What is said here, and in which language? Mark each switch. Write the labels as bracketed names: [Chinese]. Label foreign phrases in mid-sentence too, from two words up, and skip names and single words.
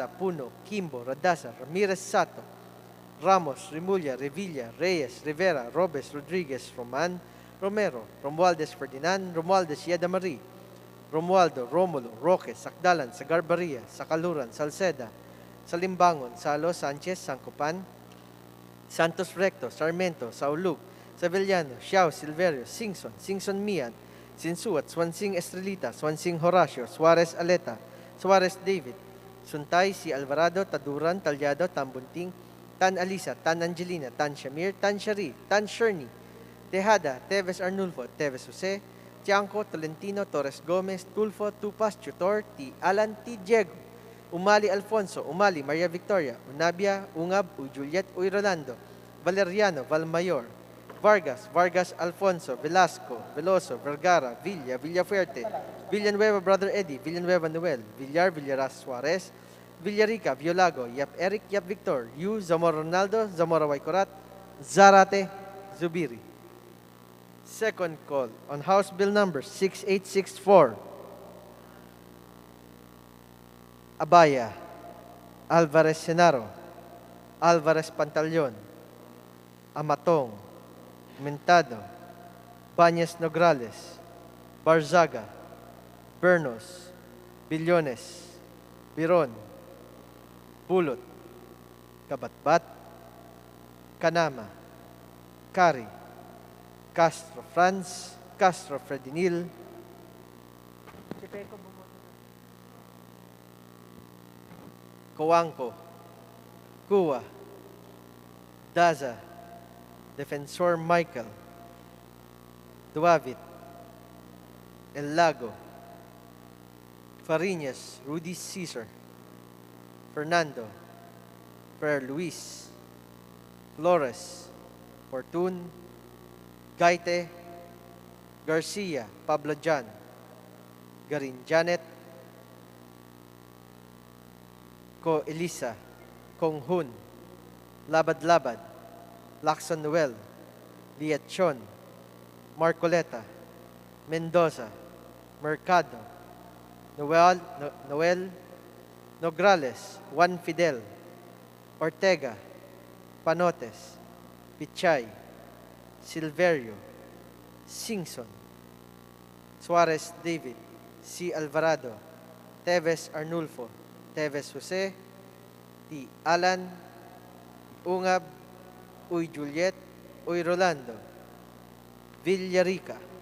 [English] Puno, Kimbo, Radasa, Ramirez Sato, Ramos, Rimulya, Revilla, Reyes, Rivera, Robes, Rodriguez, Roman, Romero, Romualdez Ferdinand, Romualdez Yeda Marie, Romualdo, Romulo, Roque, Sakdalan, Sagarbaria, Sakaluran, Salceda, Salimbangon, Salo, Sanchez, Sancopan, Santos Recto, Sarmiento, Saulug, Sevillano, Xiao, Silverio, Singson Mian, Sinsuat, Swansing Estrelita, Swansing Horacio, Suarez Aleta, Suarez David, Suntay, Si Alvarado, Taduran, Talyado, Tambunting, Tan Alisa, Tan Angelina, Tan Shamir, Tan Shari, Tan Sherny, Tejada, Teves Arnulfo, Teves Jose, Tiangco, Tolentino, Torres Gomez, Tulfo, Tupas, Tutor, T. Alan, T. Diego, Umali Alfonso, Umali, Maria Victoria, Unabia, Ungab, Uy Juliet, Uy Rolando, Valeriano, Valmayor, Vargas, Vargas Alfonso, Velasco, Veloso, Vergara, Villa, Villafuerte, Villanueva, Brother Eddie, Villanueva Noel, Villar, Villaras Suarez, Villarica, Violago, Yap Eric, Yap Victor, Yu, Zamora Ronaldo, Zamora Waikorat, Zarate, Zubiri. Second call on House Bill number 6864. Abaya, Alvarez Senaro, Alvarez Pantaleon, Amatong, Mentado, Bañez Nograles, Barzaga, Bernos, Billones, Biron, Pulot, Kabatbat, Kanama, Kari, Castro Franz, Castro Fredinil, Coangco, Cua, Daza, Defensor Michael, Duavit, El Lago, Fariñas, Rudy Cesar, Fernando, Fer Luis, Flores, Fortun, Gaite, Garcia, Pablo Jan, Garin Janet, Ko Elisa, Kong Hun, Labad-Labad, Lacson Noel, Liachon, Marcoleta, Mendoza, Mercado, Noel, Nograles, Juan Fidel, Ortega, Panotes, Pichay, Silverio, Singson, Suarez David, C. Alvarado, Teves Arnulfo, Teves Jose, T. Alan, Ungab, Uy Juliet, Uy Rolando, Villarica.